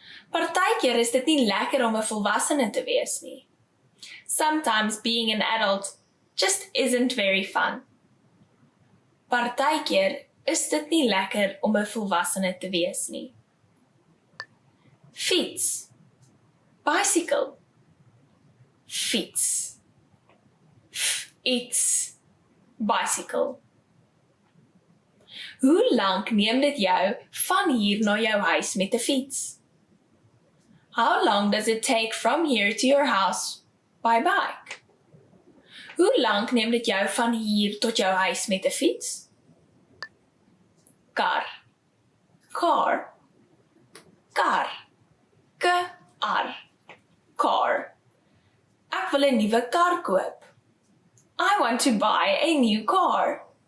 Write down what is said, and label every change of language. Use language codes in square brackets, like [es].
[af] Partykeer is dit nie lekker om 'n volwassene te wees nie. [en] Sometimes being an adult just isn't very fun. [af] Partykeer is dit nie lekker om 'n volwassene te wees nie. Fiets. Bicycle. Fiets. Fiets. Bicycle. Hoe lank neem dit jou van hier na jou huis met 'n fiets? [en] How long does it take from here to your house by bike? [af] Hoe lank neem dit jou van hier tot jou huis met 'n fiets? Kar. Car. Kar. K-ar. Car. Ek wil 'n nuwe kar koop. [en] I want to buy a new car.